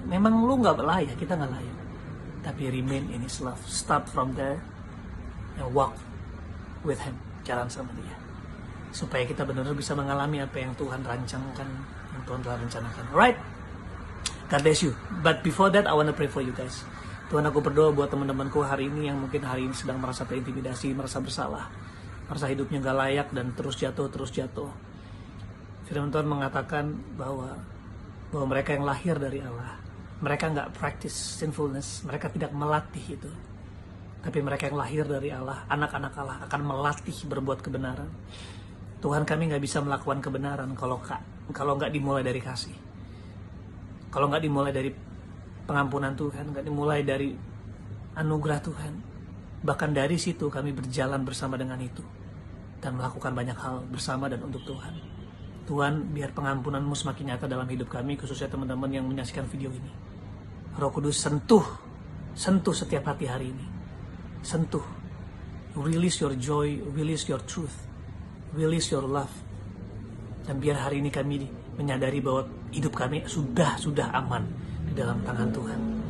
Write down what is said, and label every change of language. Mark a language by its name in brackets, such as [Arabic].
[Indonesian] Memang lu nggak layak, kita nggak layak. Tapi [English] remain in His love. Start from there and walk with Him, [Indonesian] jalan sama Dia, supaya kita benar-benar bisa mengalami apa yang Tuhan rancangkan, yang Tuhan telah rencanakan. [English] Alright, God bless you. But before that, I want to pray for you guys. [Indonesian] Tuhan, aku berdoa buat teman-temanku hari ini yang mungkin hari ini sedang merasa terintimidasi, merasa bersalah, merasa hidupnya gak layak dan terus jatuh. Firman Tuhan mengatakan bahwa mereka yang lahir dari Allah, mereka gak [English] practice sinfulness, [Indonesian] mereka tidak melatih itu. Tapi mereka yang lahir dari Allah, anak-anak Allah akan melatih berbuat kebenaran. Tuhan, kami gak bisa melakukan kebenaran kalau gak dimulai dari kasih. Kalau gak dimulai dari pengampunan Tuhan, gak dimulai dari anugerah Tuhan. Bahkan dari situ kami berjalan bersama dengan itu dan melakukan banyak hal bersama dan untuk Tuhan. Tuhan, biar pengampunan-Mu semakin nyata dalam hidup kami, khususnya teman-teman yang menyaksikan video ini. Roh Kudus, sentuh setiap hati hari ini. Sentuh. [English] Release your joy, release your truth, release your love. [Indonesian] Dan biar hari ini kami menyadari bahwa hidup kami sudah aman di dalam tangan Tuhan.